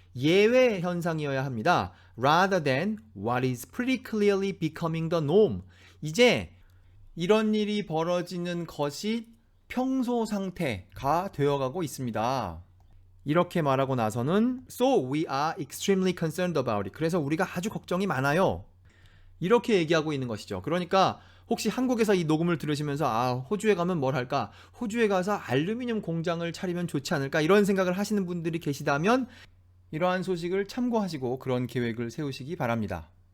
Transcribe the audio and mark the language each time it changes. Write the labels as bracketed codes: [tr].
[ko] 예외 현상이어야 합니다. [en] Rather than what is pretty clearly becoming the norm. [ko] 이제 이런 일이 벌어지는 것이 평소 상태가 되어가고 있습니다. 이렇게 말하고 나서는 [en] So we are extremely concerned about it. [ko] 그래서 우리가 아주 걱정이 많아요. 이렇게 얘기하고 있는 것이죠. 그러니까 혹시 한국에서 이 녹음을 들으시면서 호주에 가면 뭘 할까? 호주에 가서 알루미늄 공장을 차리면 좋지 않을까? 이런 생각을 하시는 분들이 계시다면 이러한 소식을 참고하시고 그런 계획을 세우시기 바랍니다.